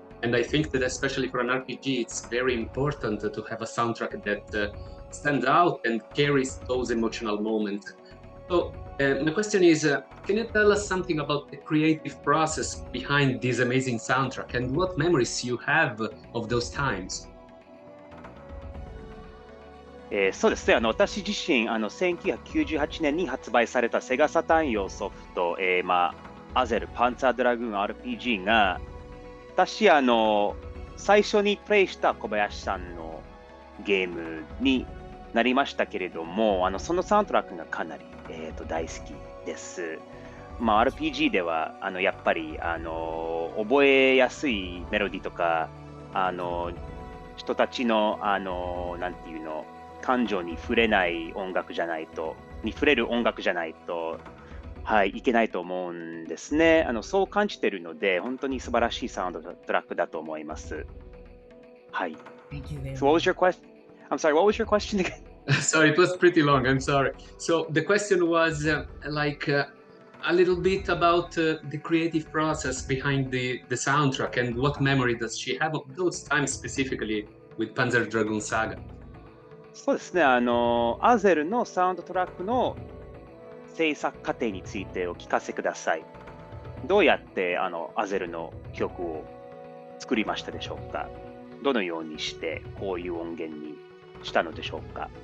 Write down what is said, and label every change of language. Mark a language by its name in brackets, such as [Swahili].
[English] And I think that especially for an RPG, it's very important to have a soundtrack that stands out and carries those emotional moments. So my question is, can you tell us something about the creative process behind this amazing soundtrack and what memories you have of those times? [Japanese] そうですね、私自身1998年に発売されたセガサターン用ソフト、アゼルパンツァードラグーン RPG が私最初にプレイした小林さんのゲームになりましたけれども、そのサウンドトラックがかなり、大好きです。 RPG ではやっぱり覚えやすいメロディとか人たちのなんていうの感情に触れない音楽じゃないと触れる音楽じゃないといけないと思うんですね。そう感じているので本当に素晴らしいサウンドトラックだと思います。はい。 [English] So what was your question? I'm sorry, what was your question again? Sorry, it was pretty long. I'm sorry. So the question was a little bit about the creative process behind the soundtrack and what memory does she have of those times specifically with Panzer Dragoon Saga? [Japanese] そうですね、アゼルのサウンドトラックの制作過程についてお聞かせください。どうやってアゼルの曲を作りましたでしょうか？どのようにしてこういう音源にしたのでしょうか？